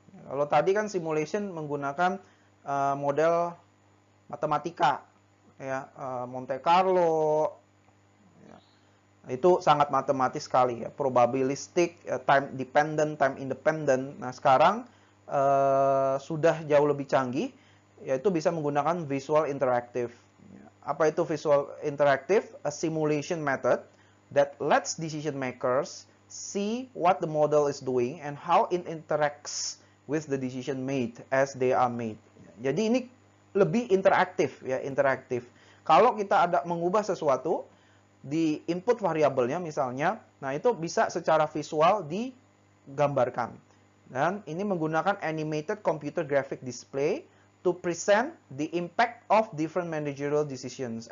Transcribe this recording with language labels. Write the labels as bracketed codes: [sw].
[id] Kalau tadi kan simulation menggunakan model matematika, ya, Monte Carlo, ya. Itu sangat matematis sekali ya, probabilistik, time dependent, time independent. Nah sekarang sudah jauh lebih canggih, yaitu bisa menggunakan Visual Interactive. Apa itu Visual Interactive? [en] A simulation method that lets decision makers see what the model is doing and how it interacts with the decision made as they are made. [id] Jadi ini lebih interaktif ya, interaktif. Kalau kita ada mengubah sesuatu di input variabelnya misalnya, nah itu bisa secara visual digambarkan. Dan ini menggunakan [en] animated computer graphic display to present the impact of different managerial decisions.